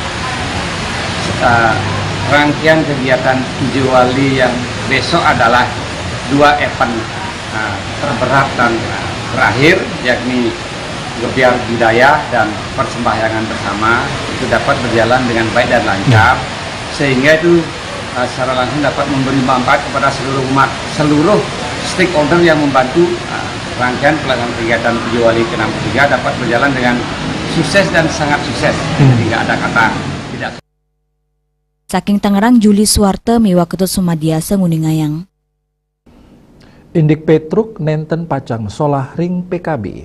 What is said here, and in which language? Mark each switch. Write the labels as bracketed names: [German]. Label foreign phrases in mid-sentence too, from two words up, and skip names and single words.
[Indonesian] Rangkaian kegiatan Puja Wali yang besok adalah 2 event terberat dan terakhir, yakni gebiar budaya dan persembahyangan bersama, itu dapat berjalan dengan baik dan lancar, sehingga itu secara langsung dapat memberi manfaat kepada seluruh umat, seluruh stakeholder yang membantu rangkaian pelaksanaan kegiatan Puja Wali ke-63 dapat berjalan dengan sukses dan sangat sukses. Tidak ada kata tidak. [Balinese] Saking Tangerang, Juli Suwarta miwa Ketut Sumadiasa nguningayang. Indik Petruk nenten pacang solah ring PKB.